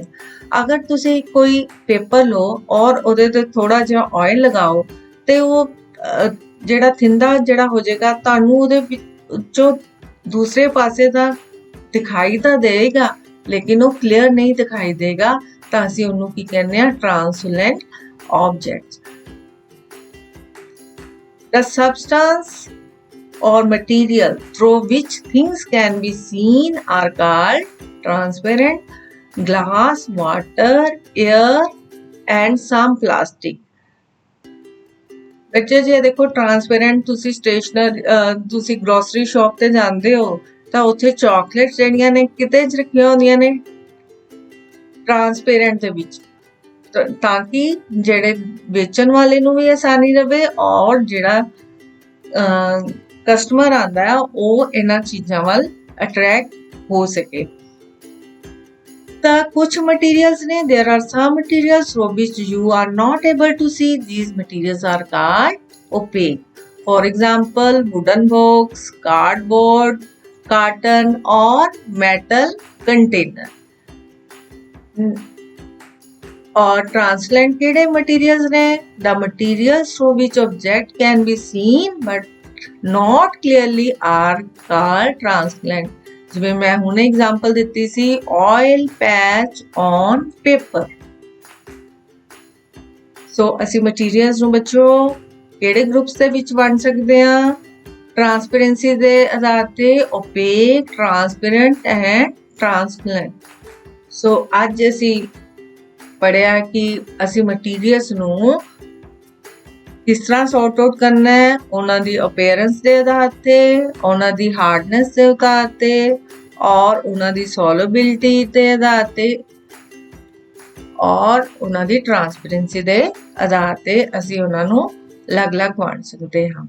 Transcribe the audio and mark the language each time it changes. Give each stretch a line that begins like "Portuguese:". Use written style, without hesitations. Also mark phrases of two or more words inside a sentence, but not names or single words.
Punjabi: ਅਗਰ ਤੁਸੀਂ ਕੋਈ ਪੇਪਰ ਲਓ ਔਰ ਉਹਦੇ ਤੇ ਥੋੜਾ ਜਿਹਾ ਆਇਲ ਲਗਾਓ ਤੇ ਉਹ ਜਿਹੜਾ ਥਿੰਦਾ ਜਿਹੜਾ ਹੋ ਜਾਏਗਾ ਤੁਹਾਨੂੰ ਉਹਦੇ ਵਿੱਚੋਂ ਦੂਸਰੇ ਪਾਸੇ ਦਾ ਦਿਖਾਈ ਤਾਂ ਦੇਗਾ ਲੇਕਿਨ ਉਹ ਕਲੀਅਰ ਨਹੀਂ ਦਿਖਾਈ ਦੇਗਾ ਤਾਂ ਅਸੀਂ ਉਹਨੂੰ ਕੀ ਕਹਿੰਦੇ ਆ
English: translucent objects. The substance or material through which things can be seen are called transparent: glass, water, air and some plastic।
Punjabi: ਬੱਚੇ ਜੇ ਦੇਖੋ ਟ੍ਰਾਂਸਪੇਰੈਂਟ ਤੁਸੀਂ ਸਟੇਸ਼ਨਰੀ ਤੁਸੀਂ
English: grocery shop
Punjabi: ਤੇ ਜਾਂਦੇ ਹੋ ਤਾਂ ਉੱਥੇ ਚਾਕਲੇਟਸ ਜਿਹੜੀਆਂ ਨੇ ਕਿਤੇ ਚ ਰੱਖੀਆਂ ਹੁੰਦੀਆਂ ਨੇ ਟ੍ਰਾਂਸਪੇਰੈਂਟ ਦੇ ਵਿੱਚ ਤਾਂ ਕਿ ਜਿਹੜੇ ਵੇਚਣ ਵਾਲੇ ਨੂੰ ਵੀ ਆਸਾਨੀ ਰਵੇ ਔਰ ਜਿਹੜਾ ਕਸਟਮਰ ਆਂਦਾ ਹੈ ਉਹ ਇਹਨਾਂ ਚੀਜ਼ਾਂ ਵੱਲ ਅਟਰੈਕਟ ਹੋ ਸਕੇ। ਤਾਂ ਕੁਝ ਮਟੀਰੀਅਲਸ ਨੇ
English: there are some materials for which you are not able to see, these materials are called opaque, for example wooden box, cardboard, carton or metal container।
Punjabi: ਔਰ ਟ੍ਰਾਂਸਪੇਰੈਂਟ ਕਿਹੜੇ ਮਟੀਰੀਅਲਸ ਨੇ
English: the materials through which object can be seen but not clearly are called transparent।
Punjabi: ਜਿਵੇਂ ਮੈਂ ਹੁਣੇ ਐਗਜ਼ਾਮਪਲ ਦਿੱਤੀ ਸੀ
English: oil patch on paper।
Punjabi: ਸੋ ਅਸੀਂ ਮਟੀਰੀਅਲਸ ਨੂੰ ਬੱਚੋ ਕਿਹੜੇ ਗਰੁੱਪਸ ਦੇ ਵਿੱਚ ਵੰਡ ਸਕਦੇ ਹਾਂ ਟ੍ਰਾਂਸਪੇਰੈਂਸੀ ਦੇ ਆਧਾਰ ਤੇ
English: opaque, transparent and transparent।
Punjabi: ਸੋ ਅੱਜ ਅਸੀਂ ਪੜਿਆ ਕਿ ਅਸੀਂ ਮਟੀਰੀਅਲਸ ਨੂੰ ਕਿਸ ਤਰ੍ਹਾਂ
English: sort out
Punjabi: ਕਰਨਾ ਹੈ ਉਹਨਾਂ ਦੀ ਅਪੀਅਰੈਂਸ ਦੇ ਆਧਾਰ ਤੇ ਉਹਨਾਂ ਦੀ ਹਾਰਡਨੈਸ ਦੇ ਆਧਾਰ ਤੇ ਔਰ ਉਹਨਾਂ ਦੀ ਸੋਲੂਬਿਲਿਟੀ ਦੇ ਆਧਾਰ ਤੇ ਔਰ ਉਹਨਾਂ ਦੀ ਟ੍ਰਾਂਸਪੇਰੈਂਸੀ ਦੇ ਆਧਾਰ ਤੇ ਅਸੀਂ ਉਹਨਾਂ ਨੂੰ ਅਲੱਗ-ਅਲੱਗ ਵੰਡ ਸਕਦੇ ਹਾਂ।